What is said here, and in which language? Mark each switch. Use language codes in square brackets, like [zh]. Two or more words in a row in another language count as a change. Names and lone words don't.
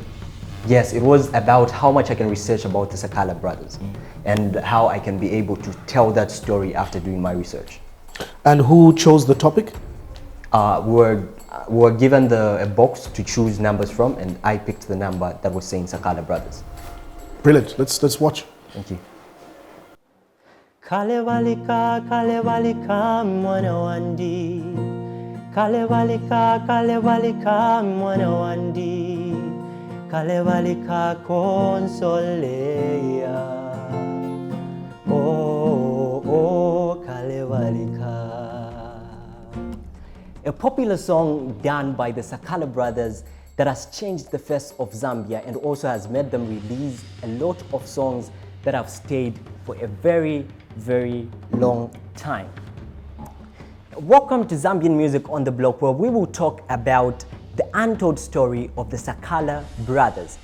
[en] Yes, it was about how much I can research about the Sakala brothers and how I can be able to tell that story after doing my research. And who chose the topic? We were given a box to choose numbers from, and I picked the number that was saying Sakala brothers. Brilliant. Let's watch. Thank you. [ny] Kalevalika, kalevalika, mwana wandi. Kalevalika, kalevalika, mwana wandi. Kalevalika konsolea. Oh, Kalevalika. [en] A popular song done by the Sakala brothers that has changed the face of Zambia and also has made them release a lot of songs that have stayed for a very, very long time. Welcome to Zambian Music on the Block, where we will talk about the untold story of the Sakala brothers.